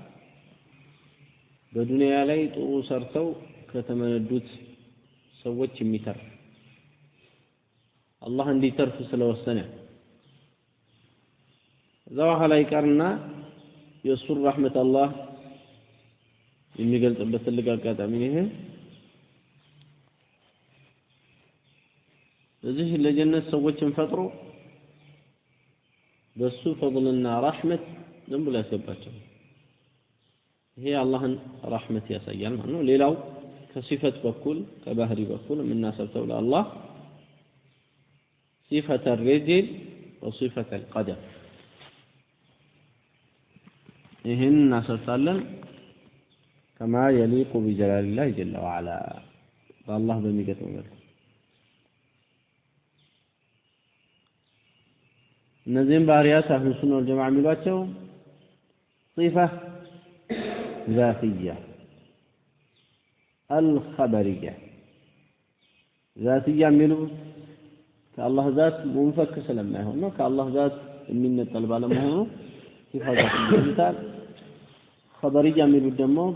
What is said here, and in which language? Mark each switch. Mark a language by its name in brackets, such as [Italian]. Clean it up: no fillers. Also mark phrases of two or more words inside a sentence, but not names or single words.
[Amharic] በዱንያ ላይ ጥሩ ሰርተው ከተመነዱት ሰዎች የሚተርፍ አላህ እንዲተርፍ ስለወሰነ እዛው ኋላ ይቀርና የሱር ረህመት አላህ የሚገልጽበት ትልቅ አጋጣሚ ነው ይሄ እዚህ ለጀነት ሰዎችን ፈጥሮ በሱ ፈضልና ረህመት ዝም ብሎ ያስገባቸው ይሄ አላህን ረህመት ያሳያል ማለት ነው ሌላው ከሲፈት በኩል ከባህሪ በኩል የምናሰብተው ለአላህ [Arabic] صفة الرجل وصفة القدم [Amharic] ይህን እናሰብታለን [Arabic] كما يليق بجلال الله جل وعلا بالله [Amharic] በሚገጥመው መልኩ እነዚህም ባህሪያት [Arabic] أهل السنة والجماعة [Amharic] የሚሏቸው [Arabic] صفة ذاتية الخبرية ذاتية [Amharic] የሚሉት ከአላህ [Arabic] ذات منفك [Amharic] ስለማይሆን ነው ከአላህ ذات የሚነጠል ባለመሆኑ [Arabic] صفة ذاتية خبرية [Amharic] የሚሉት ደግሞ